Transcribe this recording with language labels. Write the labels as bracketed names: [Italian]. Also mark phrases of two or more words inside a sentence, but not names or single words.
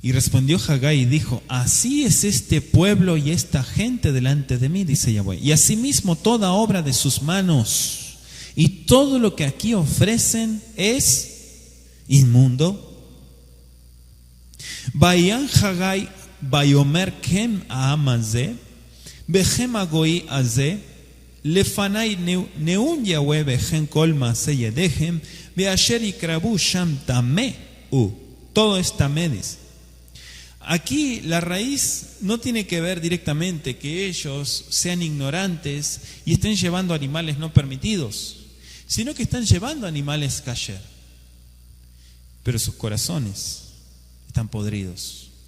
[Spanish] Y respondió Haggai y dijo: así es este pueblo y esta gente delante de mí, dice Yahweh. Y asimismo toda obra de sus manos y todo lo que aquí ofrecen es inmundo. [Hebrew] ויען חגי ויאמר כן העם הזה וכן הגוי הזה לפני נאם יהוה וכן כל מעשה ידיהם ואשר יקריבו שם טמא הוא. [Spanish] Todo es tameh, dice. Aquí la raíz no tiene que ver directamente que ellos sean ignorantes y estén llevando animales no permitidos, sino que están llevando animales kasher, pero sus corazones están podridos.